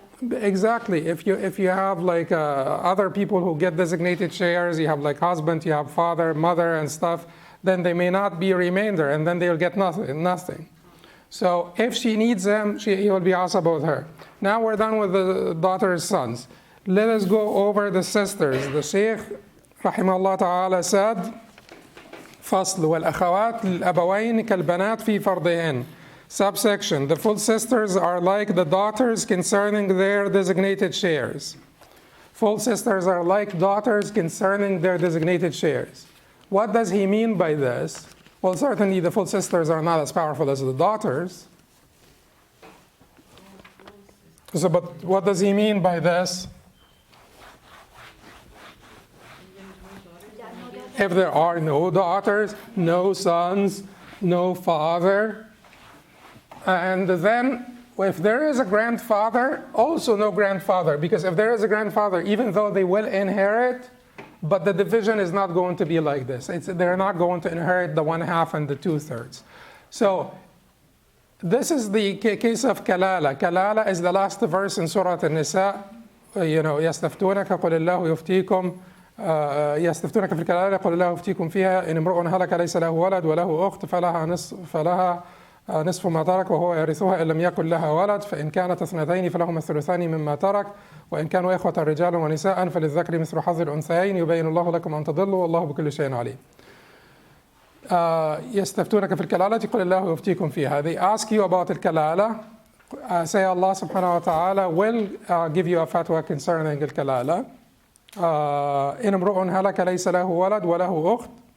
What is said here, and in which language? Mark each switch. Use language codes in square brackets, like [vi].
[en] Exactly. If you have like other people who get designated shares, you have like husband, you have father, mother, and stuff, then they may not be remainder, and then they'll get nothing. So if she needs him, he will be asaba with her. Now we're done with the daughters' sons. Let us go over the sisters. The Shaykh, rahimahullah ta'ala, said, [ar] فصل والأخوات للأبوين كالبنات في فرضهن. [en] Subsection, the full sisters are like the daughters concerning their designated shares. Full sisters are like daughters concerning their designated shares. What does he mean by this? Well, certainly the full sisters are not as powerful as the daughters. So, but what does he mean by this? If there are no daughters, no sons, no father, and then if there is a grandfather, also no grandfather, because if there is a grandfather, even though they will inherit, but the division is not going to be like this. They're not going to inherit the 1/2 and the 2/3. So this is the case of kalala. Kalala is the last verse in Surah An-Nisa. [ar] يستفتونك قل الله يفتيكم يستفتونك في الكلالة قل الله يفتيكم فيها إن امرؤ هلك ليس له ولد وله أخت فلها نصف ما ترك وهو يرثها إن لم يكن لها ولد فإن كانت 2 فلهما الثلثان مما ترك وإن كانوا إخوة رجال ونساء فللذكر مثل حظ الأنثيين يبين الله لكم أن تضلوا والله بكل شيء عليم. يستفتونك في الكلالة قل الله يفتيكم فيها. [en] They ask you about الكلالة. Say Allah subhanahu wa ta'ala will give you a fatwa concerning الكلالة. [ar] إن امرؤ هلك ليس له ولد وله أخت.